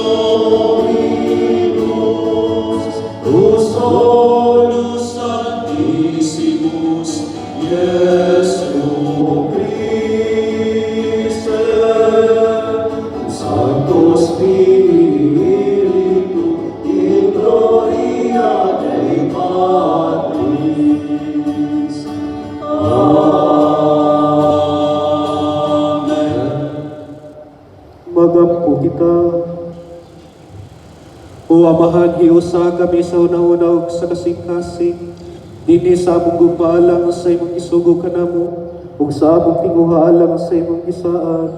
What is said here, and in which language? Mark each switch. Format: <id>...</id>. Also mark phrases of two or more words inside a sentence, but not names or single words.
<la>Dominus, solus Sanctissimus, Iesu Christe, Sancto Spiritu, in gloria Dei Patris. Amen.</la> <ceb>Magampo kita. O Amahan, hiusa kami sa una-una ug sa kasing-kasing, dini sa among gumpaalang sa imong isugo kanamo, ug sa among tinguhaalang sa imong gisaan.</ceb>